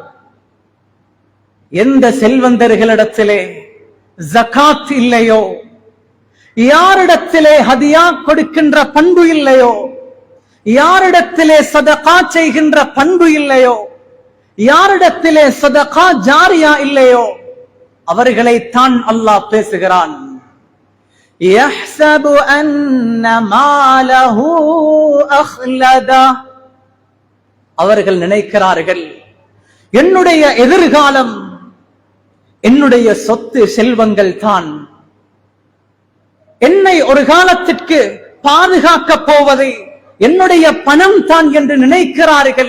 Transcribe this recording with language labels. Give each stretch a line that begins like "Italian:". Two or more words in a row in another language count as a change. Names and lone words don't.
Tamil: எந்த செல்வந்தர்களிடத்திலே ஜகாத் இல்லையோ, யாரிடத்திலே ஹதியா கொடுக்கின்ற பண்பு இல்லையோ, யாரிடத்திலே சதகா செய்கின்ற பண்பு இல்லையோ, யாரிடத்திலே
Arabic: صدقة جارية
Tamil: இல்லையோ, அவர்களைத்தான் அல்லாஹ் பேசுகிறான்.
Arabic: يحسب أن ماله أخلده.
Tamil: அவர்கள் நினைக்கிறார்கள், என்னுடைய எதிர்காலம், என்னுடைய சொத்து செல்வங்கள் தான் என்னை ஒரு காலத்திற்கு பாதுகாக்கப் போவது என்னுடைய பணம் தான் என்று நினைக்கிறார்கள்.